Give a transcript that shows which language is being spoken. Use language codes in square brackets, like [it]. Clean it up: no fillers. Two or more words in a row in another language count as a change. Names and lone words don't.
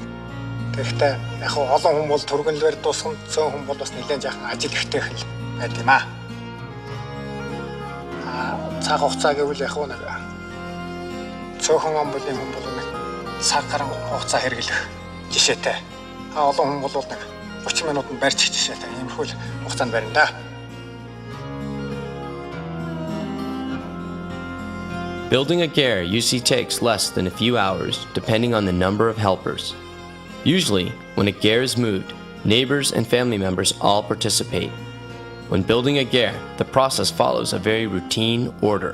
[mn] Гэхдээ яг олон хүн бол түргэнлээр дууссан, цөөн хүн бол бас нэлээд жаахан ажил ихтэй хэл байд юм аа. Цаг хугацаа гэвэл яг нэг цөөхөн ам бүлийн хүн бол нэг цаг гаруй хугацаа хэрэглэх жишээтэй. Олон хүн бол нэг 30 минутанд барьчих жишээтэй. Иймэрхүү хугацаанд барина да. [en] Building a ger usually takes less than a few hours, depending on the number of helpers. Usually, when a ger is moved, neighbors and family members all participate. When building a ger, the process follows a very routine order.